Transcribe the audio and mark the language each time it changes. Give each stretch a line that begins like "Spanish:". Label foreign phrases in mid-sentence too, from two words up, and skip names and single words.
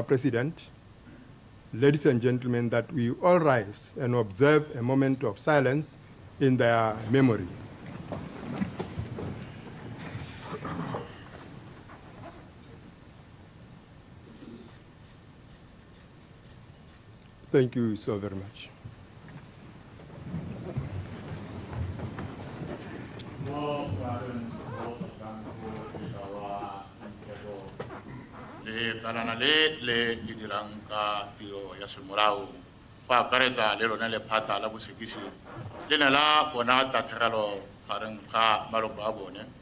English: President, ladies and gentlemen, that we all rise and observe a moment of silence in their memory. Thank you so very much.
Tswana: Le kanana le dirang ka tiro ya semorao fa akaretsa le lona le phata la bosekisi le ne la bona tatlhegelo gareng ga maloko a bone